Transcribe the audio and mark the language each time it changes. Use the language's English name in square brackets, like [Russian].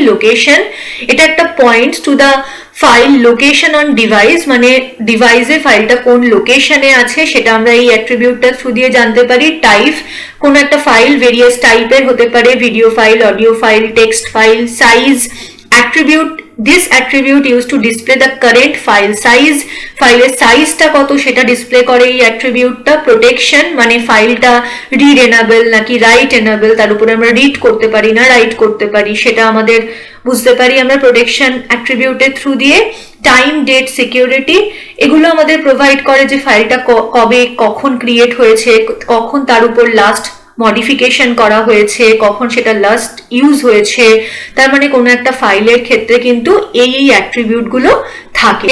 [Bangla] Location, এটা একটা [English] point to the file location on device, [Bangla] মানে ডিভাইসে ফাইলটা কোন লোকেশনে আছে সেটা আমরা এই অ্যাট্রিবিউটটা থ্রু দিয়ে জানতে পারি। টাইপ, কোন একটা ফাইল ভেরিয়াস টাইপের হতে পারে, video file, audio file, text file. Size, attribute [English] this attribute used to display the current file size, [Bangla] ফাইলের সাইজটা কত সেটা ডিসপ্লে করে এই অ্যাট্রিবিউটটা। প্রোটেকশন মানে ফাইলটা রিড এনেবল নাকি রাইট এনেবল, তার উপরে আমরা রিড করতে পারি না রাইট করতে পারি সেটা আমাদের বুঝতে পারি আমরা প্রোটেকশন অ্যাট্রিবিউটের থ্রু দিয়ে। টাইম, ডেট, সিকিউরিটি এগুলো আমাদের প্রোভাইড করে যে ফাইলটা কবে কখন ক্রিয়েট হয়েছে, কখন তার উপর লাস্ট মডিফিকেশন করা হয়েছে, কখন সেটা লাস্ট ইউজ হয়েছে, তার মানে কোনো একটা ফাইলের ক্ষেত্রে কিন্তু এই অ্যাট্রিবিউট গুলো থাকে।